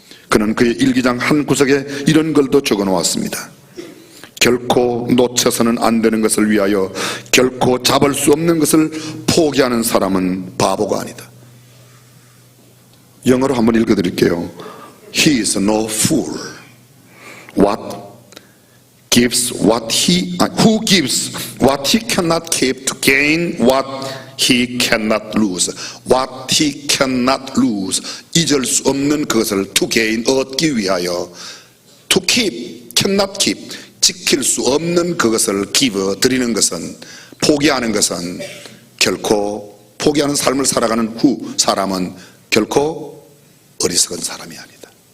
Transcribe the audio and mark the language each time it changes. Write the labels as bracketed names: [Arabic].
[Korean] 그는 그의 일기장 한 구석에 이런 글도 적어 놓았습니다. 결코 놓쳐서는 안 되는 것을 위하여 결코 잡을 수 없는 것을 포기하는 사람은 바보가 아니다. 영어로 한번 읽어드릴게요. [English] He is no fool. Who gives what he cannot keep to gain what he cannot lose. What he cannot lose. [Korean] 잊을 수 없는 그것을 [English] to gain, [Korean] 얻기 위하여. [English] To keep, cannot keep. [Korean] 지킬 수 없는 그것을 give, 드리는 것은, 포기하는 것은 결코, 포기하는 삶을 살아가는 사람은 결코 어리석은 사람이 아니다.